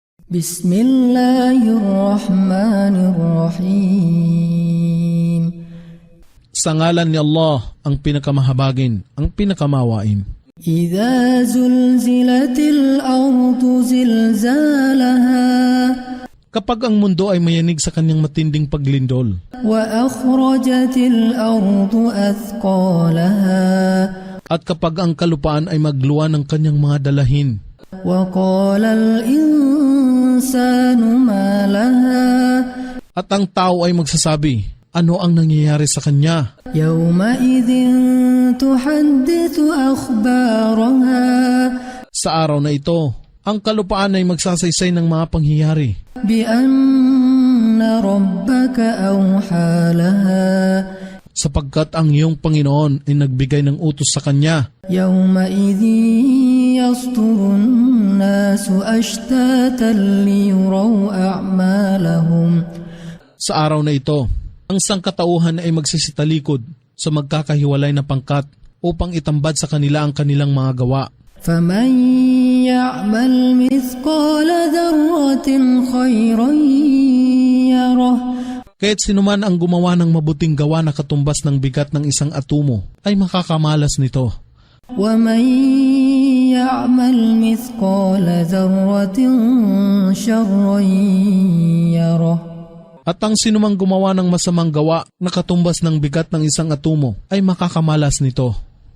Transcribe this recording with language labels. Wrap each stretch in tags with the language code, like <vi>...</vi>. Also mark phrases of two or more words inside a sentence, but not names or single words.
<ar>بسم الله الرحمن الرحيم.</ar> <tl>Sa ngalan ni Allah, ang pinakamahabagin, ang pinakamawain.</tl> <ar>إذا زلزلت الأرض زلزالها</ar> <tl>Kapag ang mundo ay mayanig sa kanyang matinding paglindol,</tl> <ar>وأخرجت الأرض أثقالها</ar> <tl>at kapag ang kalupaan ay magluwa ng kanyang mga dalahin,</tl> <ar>وقال الإنسان ما لها</ar> <tl>at ang tao ay magsasabi, ano ang nangyayari sa kanya?</tl> <ar>يومئذ تحدث أخبارها</ar> <tl>Sa araw na ito, ang kalupaan ay magsasaysay ng mga pangyayari,</tl> <ar>بأن ربك أوحى لها</ar> <tl>sapagkat ang iyong Panginoon ay nagbigay ng utos sa kanya.</tl> <ar>يومئذ يصدر الناس أشتاتا ليروا أعمالهم.</ar> <tl>Sa araw na ito, ang sangkatauhan ay magsisitalikod sa magkakahiwalay na pangkat upang itambad sa kanila ang kanilang mga gawa.</tl> <ar>فمن يعمل مثقال ذرة خيرا يره</ar> <tl>Kaya't sinuman ang gumawa ng mabuting gawa na katumbas ng bigat ng isang atumo ay makakamalas nito.</tl> <ar>ومن يعمل مثقال ذرة شرا يره.</ar> <tl>At ang sinumang gumawa ng masamang gawa na katumbas ng bigat ng isang atumo ay makakamalas nito.</tl>